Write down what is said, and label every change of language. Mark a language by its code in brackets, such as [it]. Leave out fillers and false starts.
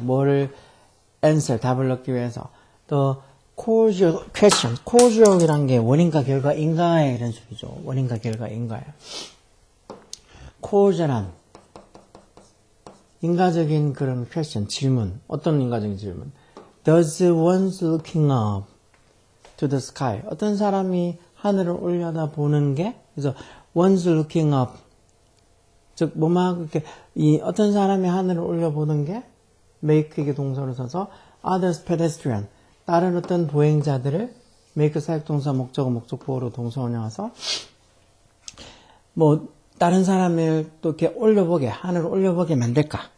[ko] 뭐를 answer 답을 넣기 위해서 또 causal question. causal이란 게 원인과 결과인가에 이런 소리죠. 원인과 결과인가에. causal한 인과적인 그런 question, 질문. 어떤 인과적인 질문? [en] Does one's looking up to the sky? [ko] 어떤 사람이 하늘을 올려다 보는 게, 그래서 [en] one's looking up. [ko] 즉, 이렇게, 어떤 사람이 하늘을 올려보는 게, make 이게 동사로 써서, [en] others pedestrian. [ko] 다른 어떤 보행자들을, make 사역동사 목적어 목적보호로 동사 원형해서, 다른 사람을 또 이렇게 올려보게, 하늘을 올려보게 만들까?